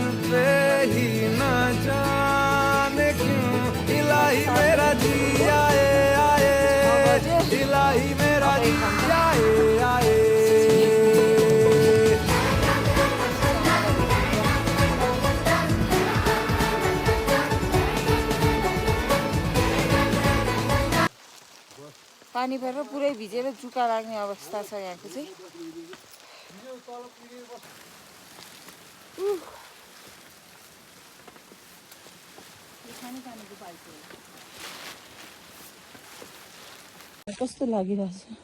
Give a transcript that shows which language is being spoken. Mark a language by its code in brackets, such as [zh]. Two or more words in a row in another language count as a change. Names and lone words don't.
[hi] पे ही ना जाने क्यों इलाही मेरा जी आए आए इलाही मेरा जी आए आए [ne] पानी परेर पुरै भिजेर जुका लाग्ने अवस्था छ यहाँको चाहिँ कस्तो लागिरहेछ